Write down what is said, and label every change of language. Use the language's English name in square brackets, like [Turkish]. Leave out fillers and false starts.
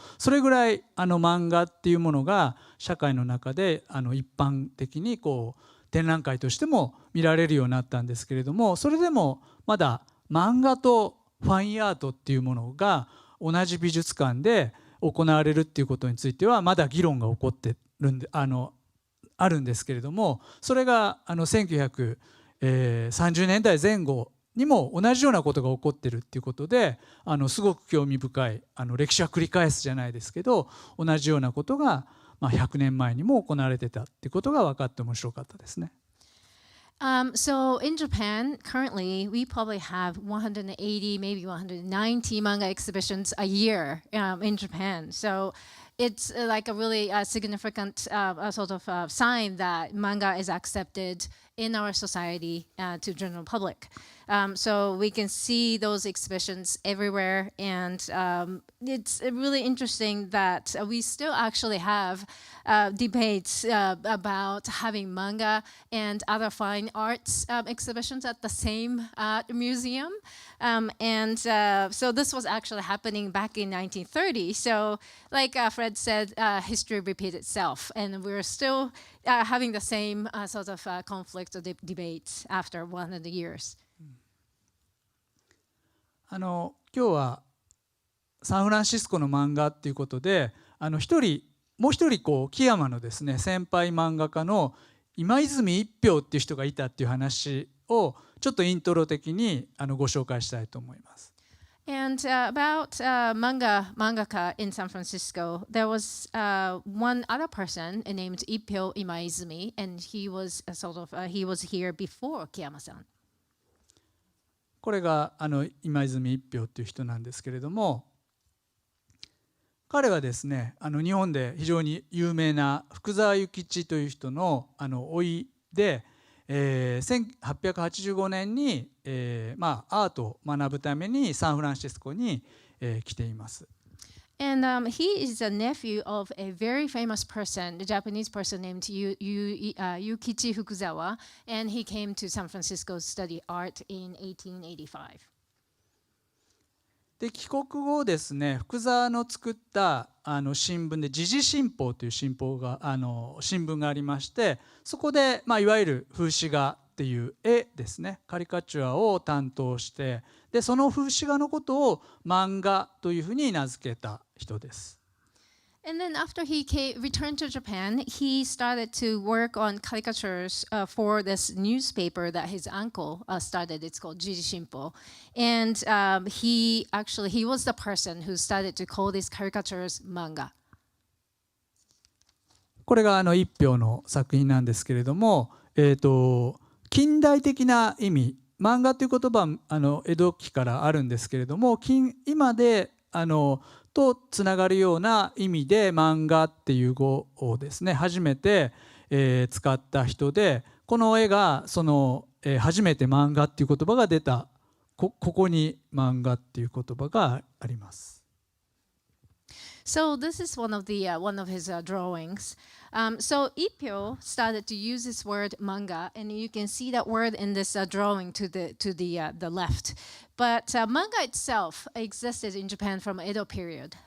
[Japanese] それぐらい漫画っていうものが社会の中で一般的にこう展覧会としても見られるようになったんですけれども、それでもまだ漫画とファインアートっていうものが同じ美術館で行われるっていうことについてはまだ議論が起こってるんであるんですけれども、それが1930 年代前後にも同じようなことが起こってるっていうことで、すごく興味深い歴史は繰り返すじゃないですけど、同じようなことが100年前にも行われてたっていうことが分かって面白かったですね。 [English] So in Japan, currently, we probably have 180, maybe 190 manga exhibitions a year in Japan. So it's like a really significant sort of sign that manga is accepted in our society to general public. So we can see those exhibitions everywhere, and it's really interesting that we still actually have debates about having manga and other fine arts exhibitions at the same museum. So this was actually happening back in 1930. So like Fred said, history repeats itself, and we're still having the same sort of conflict or debate after 100 years. [Japanese] 今日はサンフランシスコの漫画っていうことで、もう一人こう木山のですね先輩漫画家の今泉一票っていう人がいたっていう話をちょっとイントロ的にご紹介したいと思います。 [English] And about mangaka in San Francisco, there was one other person named Ippyo Imaizumi, and he was he was here before Kiyama-san. [Japanese] これが今泉一票という人なんですけれども、彼はですね日本で非常に有名な福沢諭吉という人の甥いで、1885年に、アートを学ぶためにサンフランシスコに、来ています。 [English] And he is a nephew of a very famous person, a Japanese person named Yukichi Fukuzawa, and he came to San Francisco to study art in 1885. [Japanese] で帰国後ですね、福沢の作った新聞で時事新報という新聞がありまして、そこで、いわゆる風刺画っていう絵ですね、カリカチュアを担当して、でその風刺画のことを漫画というふうに名付けた人です。 [English] And then after he returned to Japan, he started to work on caricatures for this newspaper that his uncle started. It's called Jiji Shimpo. And he was the person who started to call these caricatures manga. [Japanese] これが一票の作品なんですけれども、近代的な意味、漫画という言葉は江戸期からあるんですけれども、今でとつながるような意味で漫画っていう語をですね初めて、使った人で、この絵が初めて漫画っていう言葉が出たここに漫画っていう言葉があります。 [English] So this is one of his drawings. So Ippyo started to use this word manga, and you can see that word in this drawing to the left. But manga itself existed in Japan from Edo period.